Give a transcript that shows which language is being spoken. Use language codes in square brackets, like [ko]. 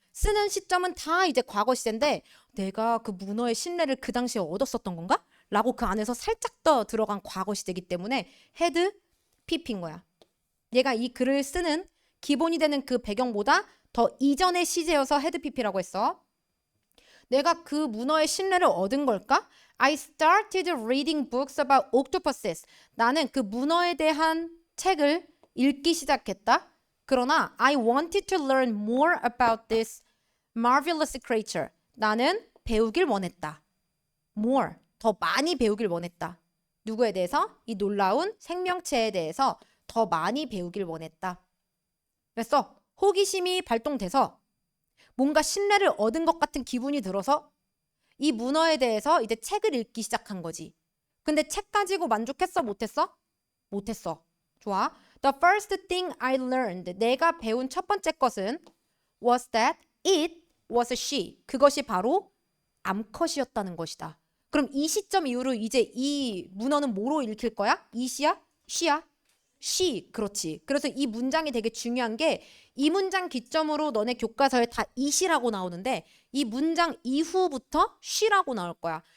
[ko] 쓰는 시점은 다 이제 과거 시제인데 내가 그 문어의 신뢰를 그 당시에 얻었었던 건가? 라고 그 안에서 살짝 더 들어간 과거 시제이기 때문에 헤드 PP인 거야. 얘가 이 글을 쓰는 기본이 되는 그 배경보다 더 이전의 시제여서 헤드 PP라고 했어. 내가 그 문어의 신뢰를 얻은 걸까? [en] I started reading books about octopuses. [ko] 나는 그 문어에 대한 책을 읽기 시작했다. 그러나 [en] I wanted to learn more about this marvelous creature. [ko] 나는 배우길 원했다. more, 더 많이 배우길 원했다. 누구에 대해서? 이 놀라운 생명체에 대해서 더 많이 배우길 원했다. 그래서 호기심이 발동돼서 뭔가 신뢰를 얻은 것 같은 기분이 들어서 이 문어에 대해서 이제 책을 읽기 시작한 거지. 근데 책 가지고 만족했어? 못했어? 못했어. 좋아. [en] The first thing I learned. [ko] 내가 배운 첫 번째 것은 [en] was that it was a she. [ko] 그것이 바로 암컷이었다는 것이다. 그럼 이 시점 이후로 이제 이 문어는 뭐로 읽힐 거야? 이시야? she야? she. 그렇지. 그래서 이 문장이 되게 중요한 게 이 문장 기점으로 너네 교과서에 다 it이라고 나오는데 이 문장 이후부터 she라고 나올 거야.